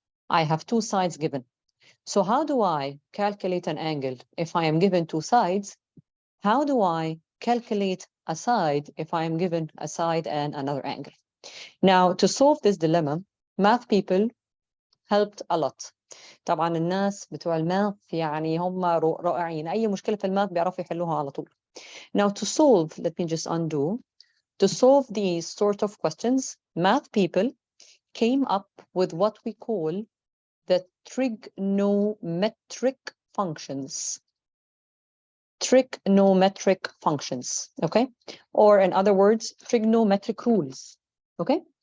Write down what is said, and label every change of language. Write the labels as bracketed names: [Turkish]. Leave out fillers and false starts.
[English] I have 2 sides given. So how do I calculate an angle if I am given 2 sides? How do I calculate a side if I am given a side and another angle? Now, to solve this dilemma, math people helped a lot. [Arabic] طبعا الناس بتوع الماث يعني هم رائعين. أي مشكلة في الماث بيعرفوا يحلوها على طول. [English] Now, to solve, let me just undo. To solve these sort of questions, math people came up with what we call the trigonometric functions. Trigonometric functions, okay? Or in other words, trigonometric rules, okay?